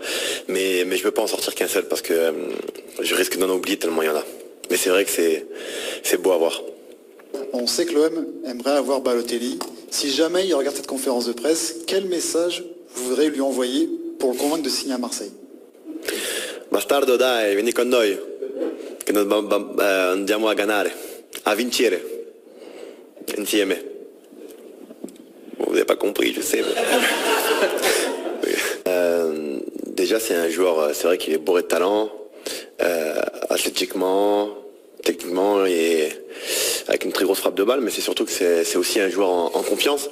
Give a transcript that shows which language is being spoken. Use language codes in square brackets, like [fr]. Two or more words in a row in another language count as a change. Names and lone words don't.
[fr] Mais je ne peux pas en sortir qu'un seul, parce que je risque d'en oublier tellement il y en a. Mais c'est vrai que c'est beau à voir. On sait que l'OM aimerait avoir Balotelli. Si jamais il regarde cette conférence de presse, quel message vous voudrez lui envoyer pour le convaincre de signer à Marseille? [it] Bastardo, dai, vieni con noi, che andiamo a ganare, a vincere, insieme. [fr] Vous n'avez pas compris, je sais. Déjà, c'est un joueur, c'est vrai qu'il est bourré de talent, athlétiquement, techniquement, et avec une très grosse frappe de balle, mais c'est surtout que c'est aussi un joueur en confiance.